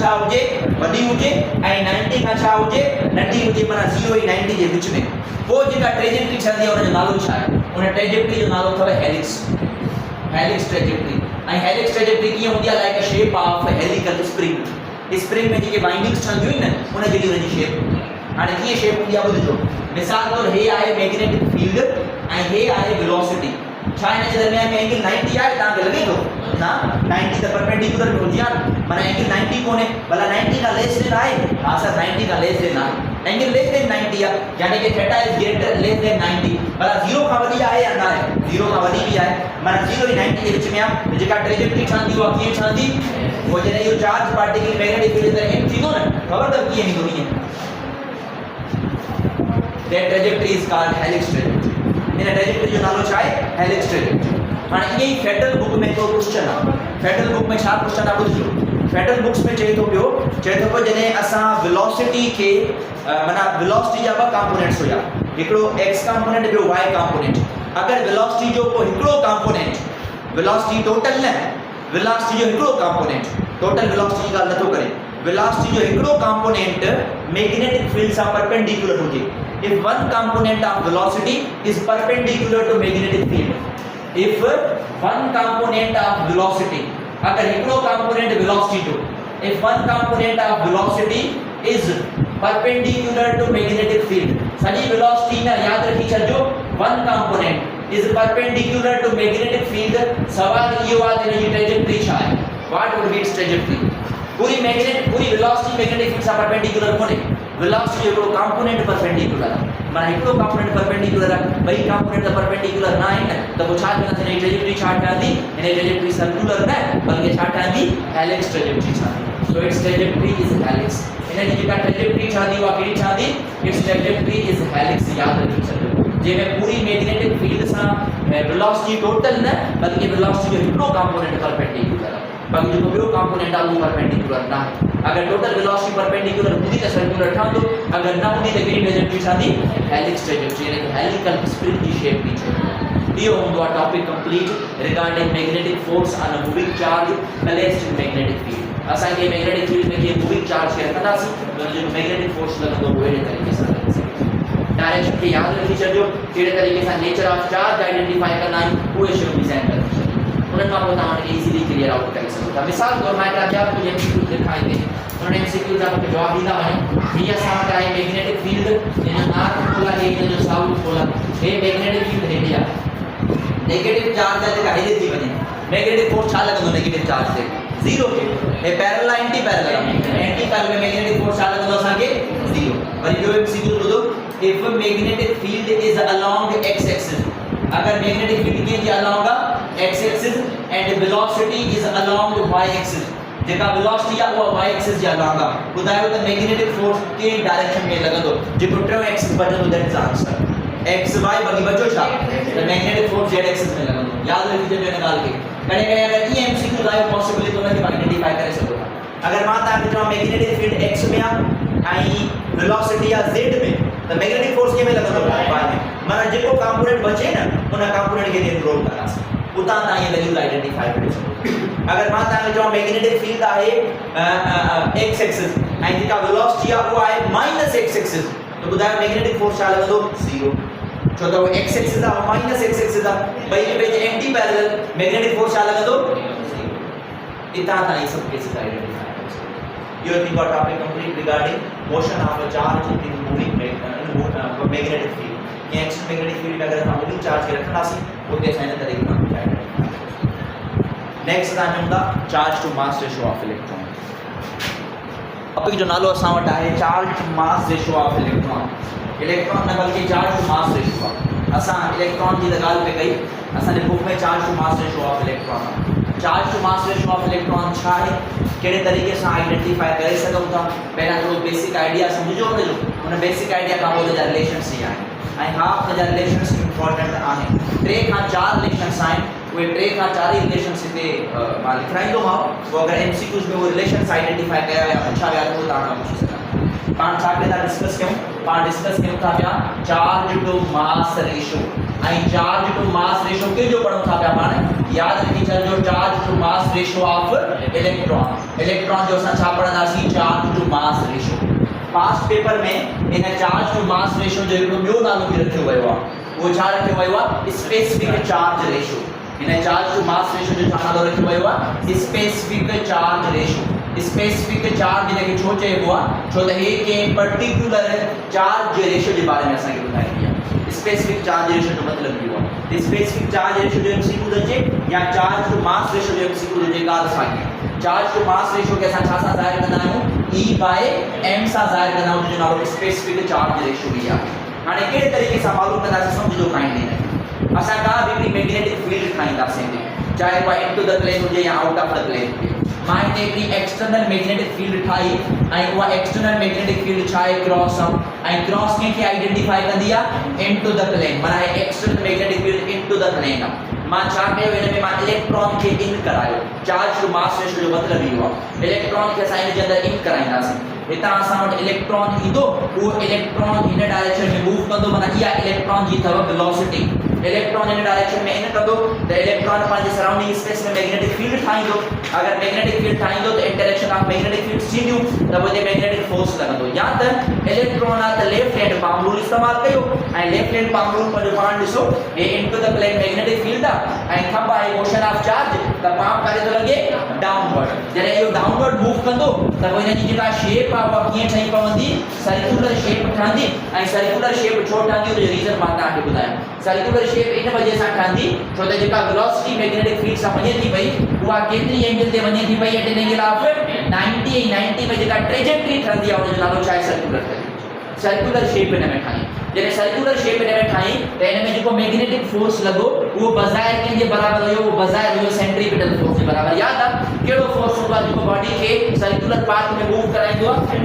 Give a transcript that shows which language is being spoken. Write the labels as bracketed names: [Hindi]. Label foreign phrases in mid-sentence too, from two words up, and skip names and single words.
[Sindhi] छा हुजे वॾी हुजे ऐं 90 खां छा हुजे नंढी हुजे माना 0 ऐं 90 जे विच में पोइ जेका ट्रेजेक्टरी ठहंदी आहे उनजो नालो छा आहे उन ट्रेजेक्टरी जो नालो अथव [English] helix trajectory [Sindhi] ऐं [English] helix trajectory [Sindhi] कीअं हूंदी आहे [English] like a shape of helical spring [Sindhi] में जेके बाइंडिंग्स ठहंदियूं आहिनि न उन जहिड़ी उनजी शेप हाणे कीअं शेप हूंदी आहे ॿुधिजो मिसाल तौरु हे आहे [English] magnetic field [Sindhi] ऐं हे आहे वेलोसिटी छा हिन जे दरमियान में एंगल 90 आहे तव्हांखे लॻे थो न 90 त परपेंडिकुलर में हुजे आहे माना एंगल 90 कोन्हे भला 90 खां [English] less than [Sindhi] आहे हा सर 90 खां [English] less than [Sindhi] आहे [English] angle less than [Sindhi] 90 आहे यानी कि [English] theta is greater less than [Sindhi] 90 भला 0 खां वधी आहे या न आहे 0 खां वधी बि आहे माना 0 ऐं 90 जे विच में आहे जेका ट्रेजेक्टरी ठहंदी उहा कीअं ठहंदी पोइ जॾहिं इहो [English] charge particle magnetic field [Sindhi] अंदरि इन थींदो न ख़बर अथव कीअं ईंदो ईअं [English] that trajectory is called helix trajectory [Sindhi] इन ट्रेजेक्टरी जो नालो छा आहे [English] helix trajectory [Sindhi] हाणे ईअं ई फेडरल बुक में हिकिड़ो क्वेश्चन आहे फेडरल बुक में छा क्वेश्चन आहे ॿुधिजो फेडरल बुक्स में चए थो पियो जॾहिं असां वेलोसिटी खे माना वेलोसिटी जा ॿ कंपोनेंट्स हुया हिकिड़ो [English] x component [Sindhi] ॿियो [English] y component [Sindhi] अगरि वेलोसिटी जो को हिकिड़ो [English] component velocity total [Sindhi] न वेलोसिटी जो हिकिड़ो कंपोनेंट [English] total velocity [Sindhi] जी ॻाल्हि नथो करे वेलोसिटी जो हिकिड़ो [English] component magnetic [Sindhi] फील्ड सां परपेंडिकुलर हुजे [English] if one component of velocity is perpendicular to magnetic field if one component of velocity [Sindhi] अगर हिकिड़ो [English] component velocity to if one component of velocity is perpendicular to magnetic field sadi velocity [Sindhi] न यादि रखी हलो [English] one component is perpendicular to magnetic field [Hindi] सवाल ये बात है ये [English] trajectory cha hai what would be its trajectory [Sindhi] पूरी वेलोसिटी [English] magnetic field [Sindhi] सां परपेंडिकुलर कोन्हे वेलोसिटी जो कंपोनेंट परपेंडिकुलर आहे माना हिकिड़ो कंपोनेंट परपेंडिकुलर आहे ॿई कंपोनेंट परपेंडिकुलर न आहिनि त पोइ छा कंदासीं हिन ट्रेजेक्टरी छा ठहंदी हिन ट्रेजेक्टरी सर्कुलर न बल्कि छा ठहंदी [English] helix trajectory [Sindhi] ठहंदी [English] so its trajectory is helix [Sindhi] हिन जी जेका ट्रेजेक्टरी ठहंदी उहा कहिड़ी ठहंदी [English] its trajectory is helix [Sindhi] याद रखी छॾियो जंहिंमें पूरी [English] magnetic field [Sindhi] सां [English] velocity total [Sindhi] न बल्कि वेलोसिटी जो हिकिड़ो [English] component perpendicular [Sindhi] आहे बाकी जो ॿियो कंपोनेंट आहे उहो परपेंडिकुलर न आहे अगर [English] total velocity perpendicular [Sindhi] हूंदी त सर्कुलर ठहंदो अगर न हूंदी त कहिड़ी ट्रेजेक्टरी ठहंदी [English] helix trajectory [Sindhi] यानी कि [English] helical spring [Sindhi] जी शेप थी ठहे इहो हूंदो आहे [English] topic complete regarding magnetic force on a moving charge placed in magnetic field [Sindhi] असांखे [English] magnetic field [Sindhi] में जीअं [English] moving charge [Sindhi] खे रखंदासीं त जो [English] magnetic force [Sindhi] लॻंदो उहो अहिड़े तरीक़े सां लॻंदो डायरेक्शन खे यादि रखी छॾियो कहिड़े तरीक़े सां [English] nature of charge identify [Sindhi] कंदा आहियूं उहे शयूं डिज़ाइन करे [Hindi] उन्होंने आपको [Sindhi] तव्हां [English] easily clear out [Sindhi] करे सघो था। मिसाल तौर मां हिकिड़ा ॿिया कुझु एमसीक्यूज़ लिखाईंदे उन्होंने एमसीक्यूज़ जा मूंखे जवाब ॾींदा वञो। हीअ असां वटि आहे [English] magnetic field, [Sindhi] हिन जो [English] north pole [Sindhi] आहे, हिन जो [English] south pole [Sindhi] आहे। हे [English] magnetic field [Sindhi] हेॾे आहे, [English] negative charge [Sindhi] आहे जेका हेॾे थी वञे, [English] magnetic force [Sindhi] छा लॻंदो [English] negative charge [Sindhi] ते? ज़ीरो के। हे पैरेलल आहे [English] anti parallel [Sindhi] आहे? [English] anti parallel [Sindhi] में [English] magnetic force [Sindhi] छा लॻंदो असांखे? ज़ीरो। वरी ॿियो एमसीक्यू ॿुधो, [English] if magnetic field is along x axis, अगर magnetic field [Sindhi] कीअं जी [English] अलोंग आहे x axis and velocity is along y axis, [Sindhi] जेका वेलोसिटी आहे उहा [English] y axis [Sindhi] जे अलोंग आहे, ॿुधायो त [English] magnetic force [Sindhi] के डायरेक्शन में लॻंदो? जेको टियों एक्सिस बचंदो [English] that is answer. [Sindhi] एक्स वाई बाक़ी बचो छा? त [English] magnetic force z axis [Sindhi] में लॻंदो। याद रखिजो हिन ॻाल्हि खे। कॾहिं कॾहिं अगर ई एमसीक्यू आयो पॉसिबल तो उनखे आइडेंटिफाई करे सघो था। अगर मां तव्हांखे चवां [English] magnetic field [Sindhi] एक्स में आहे ऐं वेलोसिटी आहे जेड में, त [English] magnetic force [Sindhi] के में लॻंदो? वाई में। माना जेको कंपोनेंट बचे न उन कंपोनेंट खे एनरोल करांसि, उतां तव्हां इहे [English] values identify [Sindhi] करे सघो। अगर मां तव्हांखे चवां [English] magnetic field [Sindhi] आहे [English] x axis [Sindhi] ऐं जेका वेलोसिटी आहे उहा आहे [English] minus x axis, [Sindhi] त ॿुधायो [English] magnetic force [Sindhi] छा लॻंदो? ज़ीरो। छो त वो [English] x axis [Sindhi] आहे [English] minus x axis [Sindhi] आहे, ॿई [Hindi] के बीच [English] anti parallel, magnetic force [Sindhi] छा लॻंदो? ज़ीरो। इतां ताईं सभु [English] cases identify [Sindhi] करे सघो। [English] You have got topic complete regarding motion of a charge in moving magnetic field. [Sindhi] ये एक्शन [English] magnetic field [Sindhi] में अगर हम [English] moving charge [Sindhi] के रखनासी उते साइन तरीके ना नेक्स्ट था जमदा [English] charge to mass ratio of electron. [Sindhi] टॉपिक जो नालो असां वटि आहे [English] charge to mass ratio of electron. [Sindhi] इलेक्ट्रॉन न बल्कि [English] charge to mass ratio [Sindhi] असां इलेक्ट्रॉन जी ॻाल्हि पे कई, असांजे बुक में [English] charge to mass ratio of electron. charge to mass ratio of electron [Sindhi] छा आहे, कहिड़े तरीक़े सां आइडेंटिफाई करे सघूं था? पहिरियां थोरो [English] basic idea [Sindhi] सम्झो हुनजो, हुन [English] basic idea [Sindhi] खां पोइ हुनजा रिलेशन्स ई आहिनि ऐं हा हुनजा [English] relations important [Sindhi] आहिनि। 3 खां 4 रिलेशन्स आहिनि, उहे 3 खां 4 ई रिलेशन्स हिते मां लिखाईंदोमांव। पोइ अगरि एमसीक्यूज़ में उहे [English] relations identify [Sindhi] कया या पुछा विया त तव्हां खां पुछी सघंदा। पाण छा पिया था डिस्कस कयूं? पाण डिस्कस कयूं था पिया [English] charge to mass ratio [Sindhi] ऐं [English] charge to mass ratio [Sindhi] कंहिंजो पढ़ूं था पिया पाण? याद रखी छॾिजो [English] charge to mass ratio of electron. [Sindhi] इलेक्ट्रॉन जो असां छा पढ़ंदासीं? [English] charge to mass ratio. past paper [Sindhi] में इन [English] charge to mass ratio [Sindhi] जो हिकिड़ो ॿियो नालो बि रखियो वियो आहे, उहो छा रखियो वियो आहे? [English] specific charge ratio. [Sindhi] इन [English] charge to mass ratio [Sindhi] जो छा नालो रखियो वियो आहे? [English] specific charge ratio. specific charge [Sindhi] इनखे छो चइबो आहे? छो त हे कंहिं [English] particular charge [Sindhi] जे रेशियो जे बारे में असांखे ॿुधाईंदी आहे। [English] specific charge ratio [Sindhi] जो मतिलबु इहो आहे। [English] specific charge ratio [Sindhi] जो एमसीक्यू अचे या [English] charge to mass ratio [Sindhi] जो एमसीक्यू अचे, ॻाल्हि साॻी। [English] charge to mass ratio [Sindhi] खे असां छा सां ज़ाहिर कंदा आहियूं? E/m सां ज़ाहिर कंदा आहियूं, जो नालो [English] specific charge ratio [Sindhi] ई आहे। हाणे कहिड़े तरीक़े सां मालूम कंदासीं? सम्झो काइंडली असां का बि [English] magnetic field [Sindhi] ठाहींदासीं, चाहे उहा [English] into the plane [Sindhi] हुजे या [English] out of the plane [Sindhi] हुजे। मां हिते हिकिड़ी [English] external magnetic field [Sindhi] ठाही ऐं उहा [English] external magnetic field [Sindhi] छा आहे? क्रॉस आहे ऐं क्रॉस कंहिंखे आइडेंटिफाई कंदी आहे? [English] into the plane. [Sindhi] माना [English] external magnetic field into the plane [Sindhi] आहे। मां छा कयो? हिन में मां इलेक्ट्रॉन खे इन करायो। [English] charge to mass ratio [Sindhi] जो मतिलबु इहो आहे, इलेक्ट्रॉन खे असां हिन जे अंदरि इन कराईंदासीं। हितां असां वटि इलेक्ट्रॉन ईंदो, उहो इलेक्ट्रॉन हिन डायरेक्शन में मूव कंदो, माना इहा इलेक्ट्रॉन जी अथव वेलोसिटी। इलेक्ट्रॉन हिन डायरेक्शन में इन कंदो त इलेक्ट्रॉन पंहिंजे [English] surrounding space [Sindhi] में [English] magnetic field [Sindhi] ठाहींदो। अगर [English] magnetic field [Sindhi] ठाहींदो त [English] interaction of magnetic fields [Sindhi] थींदियूं, त पोइ [English] magnetic force [Sindhi] लॻंदो। या त इलेक्ट्रॉन आहे त [English] left hand palm rule [Sindhi] इस्तेमालु कयो ऐं [English] left hand palm rule [Sindhi] पंहिंजो पाण ॾिसो, हे [English] into the plane magnetic field [Sindhi] आहे ऐं थंब आहे [English] motion of charge, [Sindhi] त पाम करे थो लॻे डाउनवर्ड। जॾहिं इहो [English] downward move [Sindhi] कंदो त पोइ हिन जी जेका शेप आहे उहा कीअं ठही पवंदी? [English] circular shape [Sindhi] ठहंदी। ऐं [English] circular shape [Sindhi] छो ठहंदी उनजो रीज़न मां तव्हांखे ॿुधायां। [English] circular shape [Sindhi] इन वजह सां ठहंदी छो त जेका वेलोसिटी [English] magnetic field [Sindhi] सां वञे थी पई उहा केतिरी एंगल ते वञे थी पई? [English] at an angle of 90 [Sindhi] ऐं 90 में जेका ट्रेजेक्टरी ठहंदी आहे उनजो नालो छा आहे? [English] circular shape [Sindhi] हिन में ठाही। जॾहिं [English] circular shape [Sindhi] हिन में ठाही त हिन में जेको [English] magnetic force [Sindhi] लॻो उहो बज़ाहिर कंहिंजे बराबरि हुयो? उहो बज़ाहिर हुयो [English] centripetal force [Sindhi] जे बराबरि। यादि आहे कहिड़ो फोर्स हूंदो आहे जेको बॉडी खे [English] circular path [Sindhi] में मूव कराईंदो आहे?